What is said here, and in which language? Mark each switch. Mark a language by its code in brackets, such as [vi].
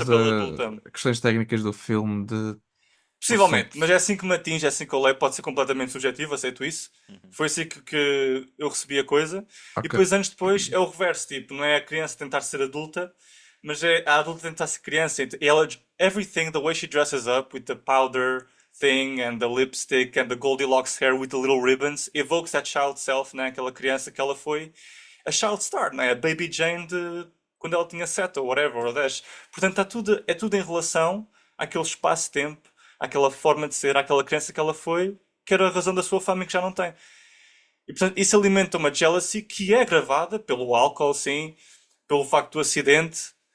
[pt] a pela adulta. questões técnicas do filme, de não sei. Possivelmente, mas é assim que me atinge, é assim que eu leio, pode ser completamente subjetivo, aceito isso. Uhum. Foi assim que eu recebi a coisa. E Ok. depois, anos depois, é o reverso, tipo, não é a criança tentar ser adulta, mas é a adulta tentar ser criança. E ela, [en] everything, the way she dresses up, with the powder thing, and the lipstick, and the Goldilocks hair with the little ribbons, evokes that child self, [pt] né? Aquela criança que ela foi, [en] a child star, [pt] né? A Baby Jane de quando ela tinha 7 ou [en] whatever, [pt] ou 10. Portanto, é tudo em relação àquele espaço-tempo, àquela forma de ser, àquela criança que ela foi, que era a razão da sua fama e que já não tem. E portanto, isso alimenta uma jealousy que é agravada pelo álcool, sim, pelo facto do acidente.